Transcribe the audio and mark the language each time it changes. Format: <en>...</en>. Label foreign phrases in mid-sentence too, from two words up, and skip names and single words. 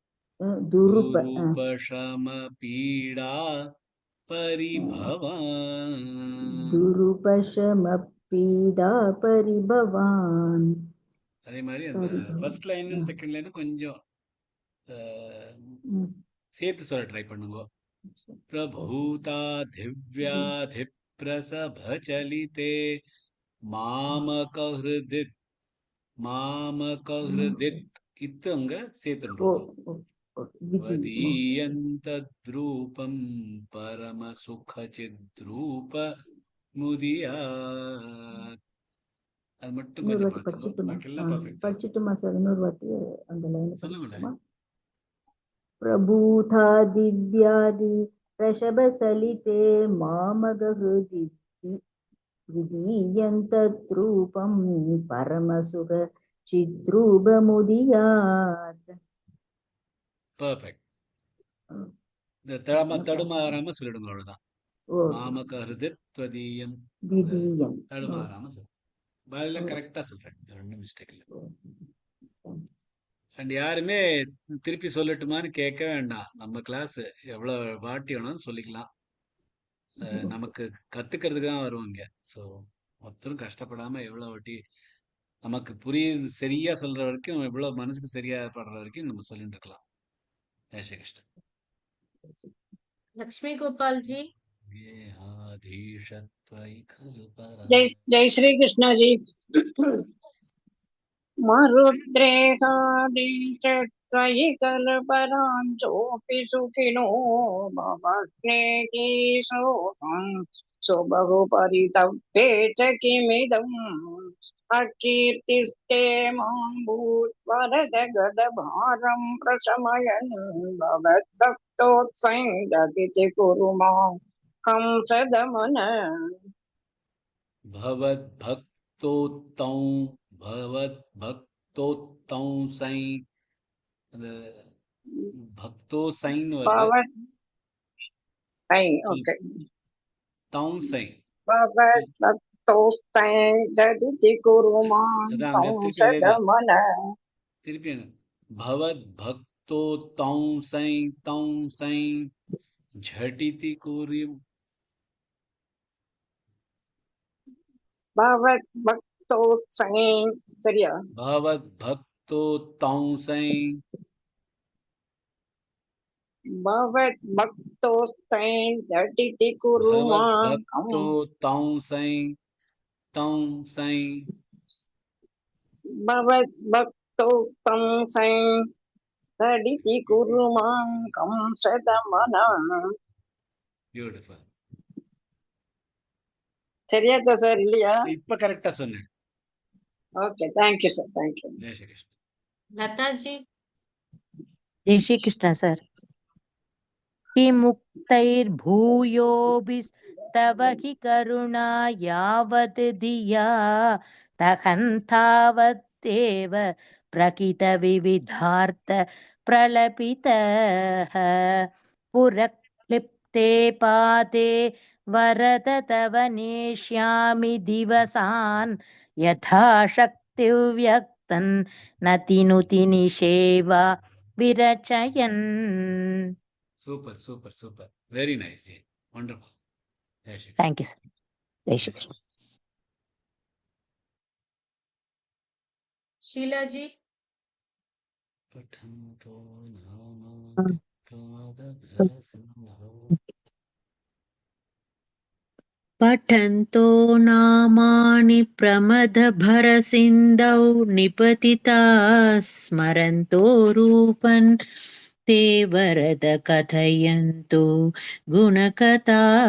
<sa>दुरूपशम पीडा परिभवान्. दुरूपशमपीडा परिभवान्.</sa> <ta>அதே மாதிரி அந்த</ta> <en>first line and second line</en> <ta>கொஞ்சம் சேர்த்து சொல்ல ட்ரை பண்ணுங்க.</ta> <sa>प्रभूता दिव्याधिप्रसभचलिते मामकहृदि मामकहृदि</sa> <ta>இத்து அங்க ஓ சேர்த்துருக்கோம். ஓ ஓ விதி</ta> <sa>वदीयन्तद्रूपं परमसुखचिद्रूप मुदियात्.</sa> <ta>அது மட்டும் இன்னொரு கொஞ்சம் வாட்டி பார்த்துக்கோ, படிச்சுட்டுமா? பாக்கியெல்லாம் பர்ஃபெக்டா படிச்சுட்டுமா சார்? இன்னொரு வாட்டி அந்த லைன் சொல்லுங்களேன். படிச்சுட்டுமா?</ta> <sa>प्रभूता दिव्यादि रषभसलिते मामगहृदि विधीयन्तद्रूपं परमसुख चिद्रूपमुदीयात्.</sa> <ta>பர்ஃபெக்ட். இந்த தடுமாறாம சொல்லிடுங்க, அவ்வளவுதான். ஓ</ta> <sa>मामकहृदित् वदीयम् द्वितीयं</sa> <ta>தடுமாறாம சொல்லு. பதில கரெக்டா சொல்றேன், ரெண்டும் மிஸ்டேக் இல்லை. அண்ட் யாருமே திருப்பி சொல்லட்டுமான்னு கேட்க வேண்டாம். நம்ம கிளாஸ் எவ்வளவு வாட்டி வேணாலும் சொல்லிக்கலாம். நமக்கு கத்துக்கிறதுக்கு தான் வருவாங்க. ஸோ ஒருத்தரும் கஷ்டப்படாம எவ்வளவு வாட்டி நமக்கு புரியுது சரியா சொல்ற வரைக்கும், எவ்வளவு மனசுக்கு சரியா படுற வரைக்கும் நம்ம சொல்லிட்டு இருக்கலாம். ஜெய் ஸ்ரீ கிருஷ்ணன். லக்ஷ்மி கோபால் ஜி.</ta> <sa>गेहाधीशत्वयि खलु परा</sa> <hi>जय श्री कृष्ण जी।</hi> <sa>मरुद्रेहादीशत्वयि कल्पराञ्चोऽपि सुखिनो भवग्नेहि सोऽहं सुबहु परितप्ये च किमिदम् अकीर्तिस्ते मां भूत्वरद गदभारं प्रशमयन् भवद्भक्तोत्सङ्गतिथि कुरु मां कंसदमन। भवद्भक्तोत्तौ सै</sa> <ta>அந்த பக்தோ சைன் வருது. ओके</ta> <sa>तौ सै भवद्भक्तोत्सङ्गतिथि कुरु मां</sa> <ta>அதான் அங்க திருப்பி அதேதான்.</ta> <sa>कंसदमन। திருப்பி भवद्भक्तो तौ सै झटिति कुर्युं भवद्भक्तोत्सङ्ग சரியா? भवद्भक्तो तौ सै भवद्भक्तोत्सङ्गतिथि कुरु मां भवद्भक्तो तौ सै भवद्भक्तोत्सङ्गतिथि कुरु मां कंसदमन।</sa> <ta>பியூட்டிஃபுல். சரியாச்சா சார் இல்லையா? இப்ப கரெக்டா சொன்னேன். ஓகே,</ta> <en>thank you sir, thank you.</en> <ta>ஜெய் ஸ்ரீ கிருஷ்ண. லதா ஜி.</ta> <hi>जय श्री कृष्ण सर।</hi> <sa>किमुक्तैर्भूयोभिस्तव हि करुणा यावत् धिया तहन्तावदेव प्रकितविविधार्थ प्रलपितः पुरक्लिप्ते पाते वरद तव नेष्यामि दिवसान् यथा शक्तिव्यक्तन् नतिनुति निषेवा विरचयन्।</sa> <en>Super, super, super. Very nice. Wonderful.</en> <hi>जय श्री कृष्ण.</hi> <en>Thank you, sir.</en> <hi>जय श्री कृष्ण. शीला जी.</hi> <sa>पठन्तो नामानि पठन्तो नामानि प्रमदभरसिन्धौ निपतिता स्मरन्तो रूपन् ते वरद कथयन्तु गुणकथा</sa>